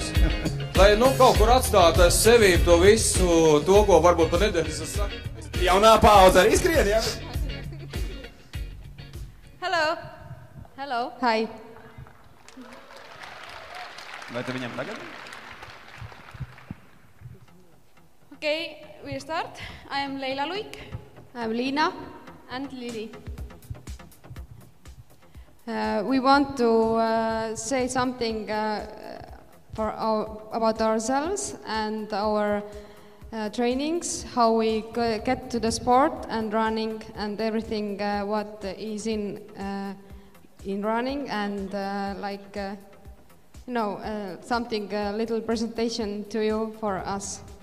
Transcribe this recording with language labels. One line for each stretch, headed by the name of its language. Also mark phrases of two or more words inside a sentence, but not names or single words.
Latvian: Lai kaut kur atstātu aiz sevīm to visu, to, ko varbūt pat nedēļas es saku. Jaunā paudze arī skrien, jā?
English: Hello. Hello. Hi.
Latvian: Vai te viņam tagad?
English: Okay, we start. I am Leila Luik. I am Liina. And Lili. We want to say something about ourselves and our trainings, how we get to the sport and running and everything what is in running, and something little presentation to you for us.